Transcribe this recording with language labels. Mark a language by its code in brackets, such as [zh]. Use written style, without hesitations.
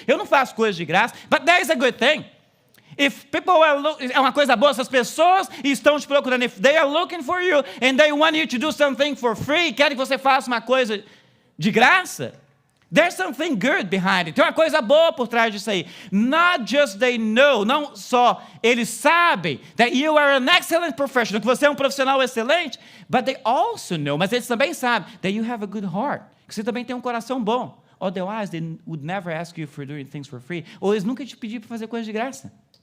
[pt] Eu não faço coisas de graça. [en] But that is a good thing. If people [pt] é uma coisa boa, se as pessoas estão te procurando, [en] if they are looking for you and they want you to do something for free, [pt] querem que você faça uma coisa de graça, [en] there's something good behind it. [pt] Tem uma coisa boa por trás disso aí. [en] Not just they know, [pt] não só eles sabem [en] that you are an excellent professional, [pt] que você é um profissional excelente, [en] but they also know, [pt] mas eles também sabem [en] that you have a good heart, [pt] que você também tem um coração bom. [en] Otherwise, they would never ask you for doing things for free. [pt] Ou eles nunca te pediram para fazer coisa de graça.